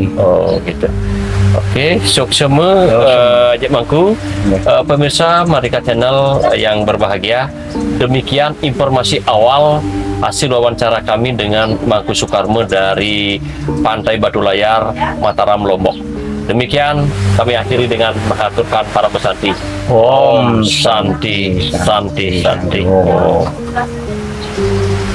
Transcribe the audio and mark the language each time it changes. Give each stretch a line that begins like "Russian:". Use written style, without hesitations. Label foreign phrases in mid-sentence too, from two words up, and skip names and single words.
Indonesian: Oh, gitu. Oke, suksema Jek Mangku, pemirsa Merdeka Channel yang berbahagia. Demikian informasi awal hasil wawancara kami dengan Mangku Soekarmo dari Pantai Batu Layar, Mataram, Lombok. Demikian kami akhiri dengan mengaturkan para pesanti.
Sanskrit: Om Santi, Santi, Santi. Om.